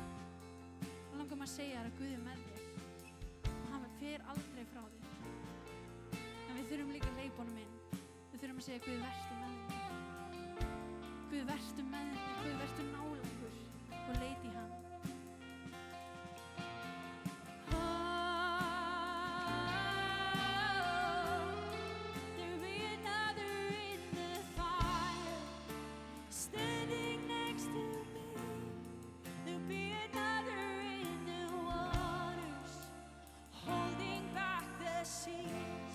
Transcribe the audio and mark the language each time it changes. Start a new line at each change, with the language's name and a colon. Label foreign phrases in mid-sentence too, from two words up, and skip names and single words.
Icelandic: Þá langar maður að segja þér að Guð er með þér og hann fer aldrei frá þér. En við þurfum líka að hleypa honum inn. Við þurfum að segja Guð, vertu með mér. Guð, vertu með mér. Guð, vertu nálægur og leita í hann.
English: There'll be another in the fire, standing next to me. There'll be another in the waters, holding back the seas.